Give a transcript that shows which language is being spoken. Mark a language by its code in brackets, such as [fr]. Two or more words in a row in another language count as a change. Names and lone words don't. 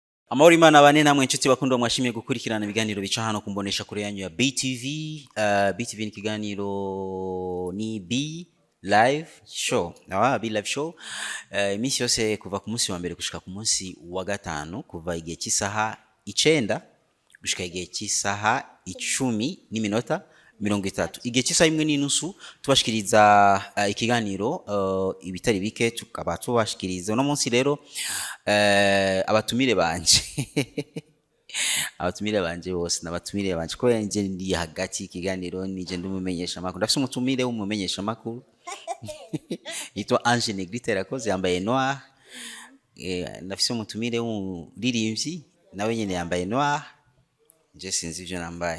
[rn] Amahoro Imana bane namwe inshuti bakundwa mwashimiye gukurikirana ibiganiro bica hano kumbonesha kure yanyu ya BTV. BTV ni kiganiro ni B live show. B live show. Imisi yose kuva ku munsi wa mbere gushika ku munsi wa gatanu kuva igihe cy'isaha 9 gushika igihe cy'isaha 10:30. Igihe cy'isaha 1:30 tubashikiriza ikiganiro ibitari bike tukaba tubashikiriza no munsi rero abatumire banje abatumire banje bose nabatumire banje ko nje ndi hagati ikiganiro nije ndumumenyesha makuru ndafise umutumire w'umumenyesha makuru yitwa Angene Griter yambaye noir, ndafise umutumire w'umuririmbyi nawe nyene yambaye noir, je sinzi ivyo nambaye.